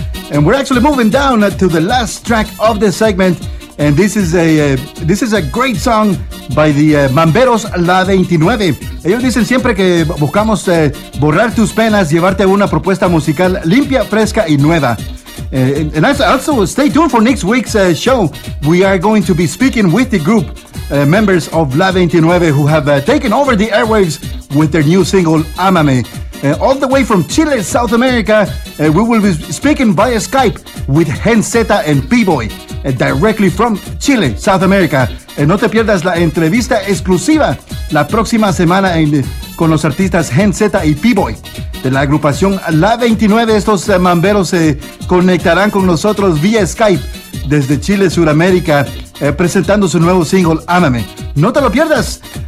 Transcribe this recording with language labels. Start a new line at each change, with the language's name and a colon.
English: And we're actually moving down to the last track of the segment. And this is a great song by the Mamberos La 29.
Spanish: Ellos dicen siempre que buscamos borrar tus penas, llevarte una propuesta musical limpia, fresca y nueva.
English: And also, stay tuned for next week's show. We are going to be speaking with the group members of La 29 who have taken over the airwaves with their new single, Amame. All the way from Chile, South America, we will be speaking via Skype with Henzeta and P-Boy, directly from Chile, South America.
Spanish: No te pierdas la entrevista exclusiva la próxima semana con los artistas Henzeta y P-Boy de la agrupación La 29. Estos mamberos se conectarán con nosotros vía Skype desde Chile, Sudamérica, presentando su nuevo single, Amame. No te lo pierdas.